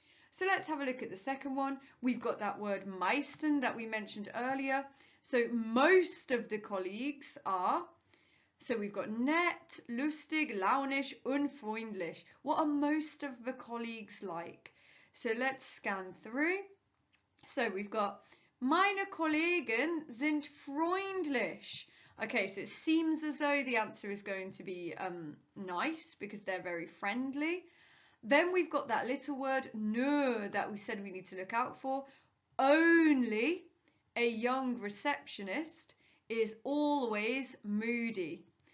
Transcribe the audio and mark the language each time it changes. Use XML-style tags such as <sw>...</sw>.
<en>So let's have a look at the second one. We've got that word meisten that we mentioned earlier. So most of the colleagues are, so we've got nett, lustig, launisch, unfreundlich. What are most of the colleagues like? So let's scan through. So we've got</en> <de>meine Kollegen sind freundlich.</de> <en>Okay, so it seems as though the answer is going to be nice because they're very friendly. Then we've got that little word nur that we said we need to look out for. Only a young receptionist is always moody.</en>